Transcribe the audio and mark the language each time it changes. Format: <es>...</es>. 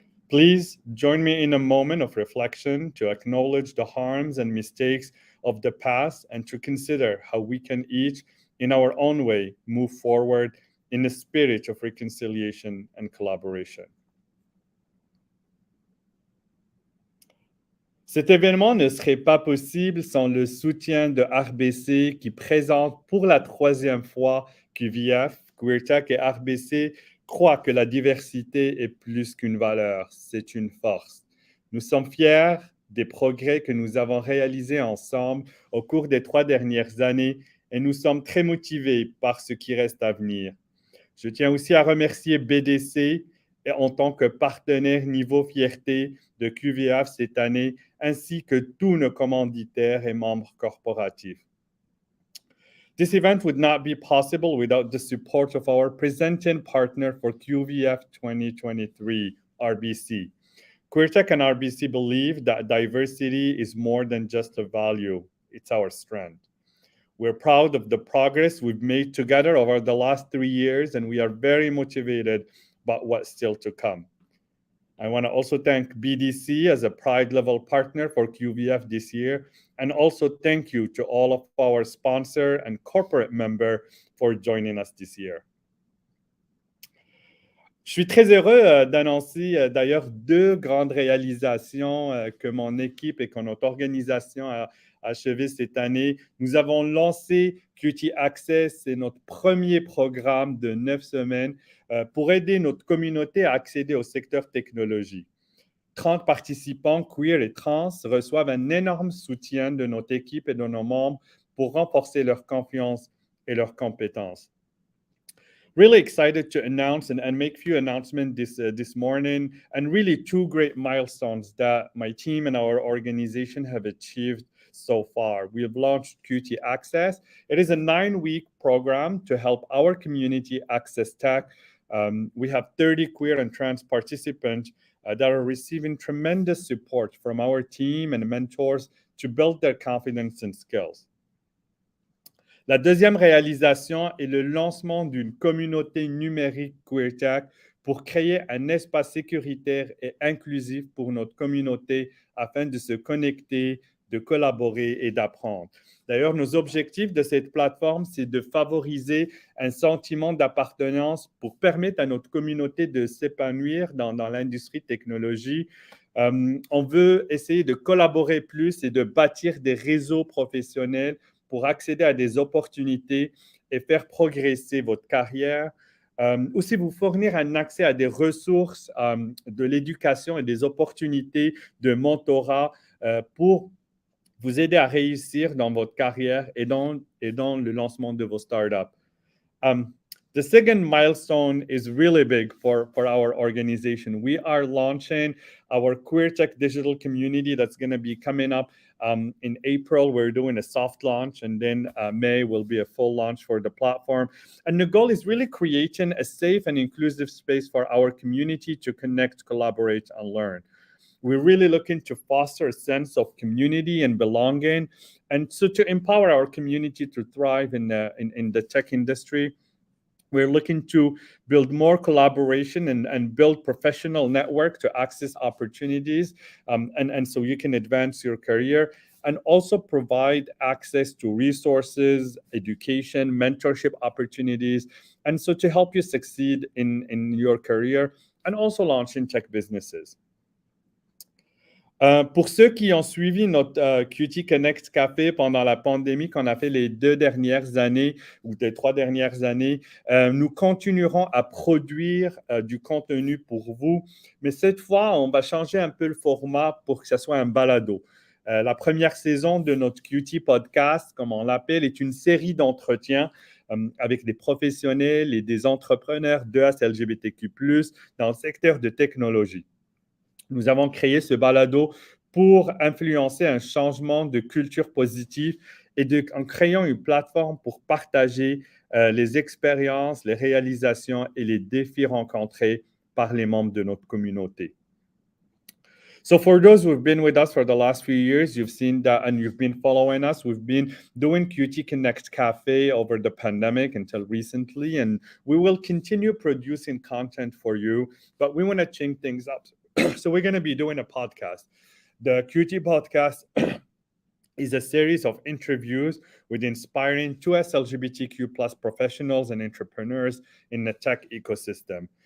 <en>Please join me in a moment of reflection to acknowledge the harms and mistakes of the past and to consider how we can each, in our own way, move forward in a spirit of reconciliation and collaboration.</en> <fr>Cet événement ne serait pas possible sans le soutien de RBC qui présente pour la 3e fois QVF. QueerTech et RBC croient que la diversité est plus qu'une valeur, c'est une force. Nous sommes fiers des progrès que nous avons réalisés ensemble au cours des 3 dernières années et nous sommes très motivés par ce qui reste à venir. Je tiens aussi à remercier BDC en tant que partenaire niveau fierté de QVF cette année, ainsi que tous nos commanditaires et membres corporatifs.</fr> <en>This event would not be possible without the support of our presenting partner for QVF 2023, RBC. QueerTech and RBC believe that diversity is more than just a value, it's our strength. We're proud of the progress we've made together over the last 3 years, and we are very motivated about what's still to come. I want to also thank BDC as a Pride level partner for QVF this year, and also thank you to all of our sponsor and corporate members for joining us this year.</en> <fr>Je suis très heureux d'annoncer d'ailleurs 2 grandes réalisations que mon équipe et que notre organisation a achevé cette année. Nous avons lancé QT Access, c'est notre premier programme de 9 semaines pour aider notre communauté à accéder au secteur technologie. 30 participants queer et trans reçoivent un énorme soutien de notre équipe et de nos membres pour renforcer leur confiance et leurs compétences.</fr> <en>Really excited to announce and make few announcements this morning, and really 2 great milestones that my team and our organization have achieved so far. We have launched QT Access. It is a 9-week program to help our community access tech. We have 30 queer and trans participants that are receiving tremendous support from our team and mentors to build their confidence and skills.</en> <fr>La deuxième réalisation est le lancement d'une communauté numérique QueerTech pour créer un espace sécuritaire et inclusif pour notre communauté afin de se connecter, de collaborer et d'apprendre. D'ailleurs, nos objectifs de cette plateforme, c'est de favoriser un sentiment d'appartenance pour permettre à notre communauté de s'épanouir dans l'industrie technologie. On veut essayer de collaborer plus et de bâtir des réseaux professionnels pour accéder à des opportunités et faire progresser votre carrière. Aussi, vous fournir un accès à des ressources de l'éducation et des opportunités de mentorat pour vous aider à réussir dans votre carrière et dans le lancement de vos startups.</fr> <en>The second milestone is really big for our organization. We are launching our QueerTech digital community that's going to be coming up in April. We're doing a soft launch, and then May will be a full launch for the platform. And the goal is really creating a safe and inclusive space for our community to connect, collaborate, and learn. We're really looking to foster a sense of community and belonging, and so to empower our community to thrive in the tech industry. We're looking to build more collaboration and build professional network to access opportunities, and so you can advance your career, and also provide access to resources, education, mentorship opportunities, and so to help you succeed in your career and also launching tech businesses.</en> <fr>Pour ceux qui ont suivi notre QT Connect Café pendant la pandémie qu'on a fait les 2 dernières années ou les 3 dernières années, nous continuerons à produire du contenu pour vous. Mais cette fois, on va changer un peu le format pour que ce soit un balado. La première saison de notre QT Podcast, comme on l'appelle, est une série d'entretiens avec des professionnels et des entrepreneurs de LGBTQ+, dans le secteur de technologie. Nous avons créé ce balado pour influencer un changement de culture positive et en créant une plateforme pour partager les expériences, les réalisations et les défis rencontrés par les membres de notre communauté.</fr> <en>So for those who've been with us for the last few years, you've seen that and you've been following us. We've been doing QT Connect Cafe over the pandemic until recently, and we will continue producing content for you, but we want to change things up. So we're going to be doing a podcast. The QT podcast is a series of interviews with inspiring 2S LGBTQ plus professionals and entrepreneurs in the tech ecosystem.</en>